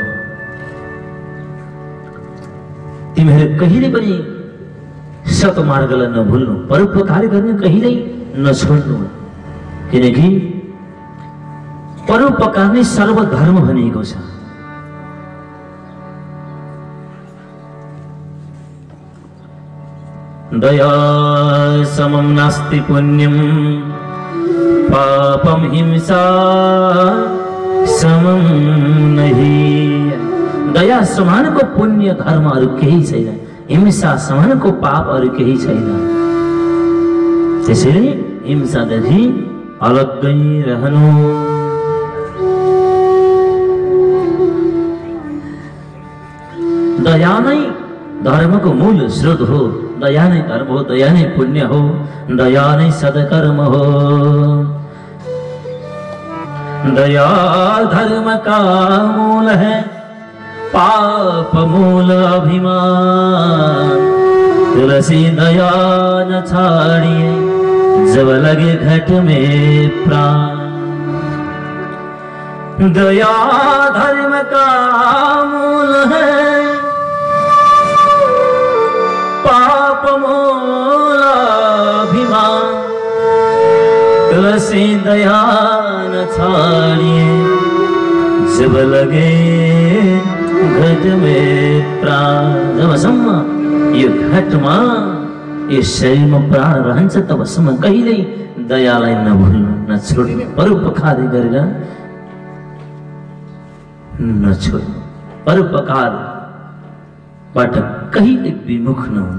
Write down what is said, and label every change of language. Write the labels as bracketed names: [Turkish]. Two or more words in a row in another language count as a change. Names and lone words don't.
[Nepali] तिमीहरू कहिले पनि सतमार्गलाई नभुल्नु, परोपकार गर्ने कहिल्यै नछोड्नु। किनकि परोपकार नै सर्वधर्म भनिएको छ। [Sanskrit] दया समं नास्ति पुण्यं पापं हिंसा समं नहीं। [Nepali] दया समानको पुण्य धर्महरू केही छैन, हिंसा समानको पापहरू केही छैन। त्यसैले हिंसादेखि अलग्गै रहनु। दया नै धर्मको मूल स्रोत हो। दया नै धर्म हो, दया नै पुण्य हो, दया नै सदकर्म हो। [Hindi] दया धर्म का मूल है, पाप मूल अभिमान। तुलसी दया न छाड़िए, जब लगे घट में प्राण। दया धर्म का मूल है, पाप मूल अभिमान। तुलसी दया न छाड़िए, जब लगे घट में प्राण। [Nepali] जबसम्म यो घटमा यो शरीरमा प्राण रहन्छ तबसम्म कहिल्यै दयालाई नभुल्नु, नछोड्नु, परोपकार गरेर नछोड्नु, परोपकारबाट कहिले विमुख नहुनु।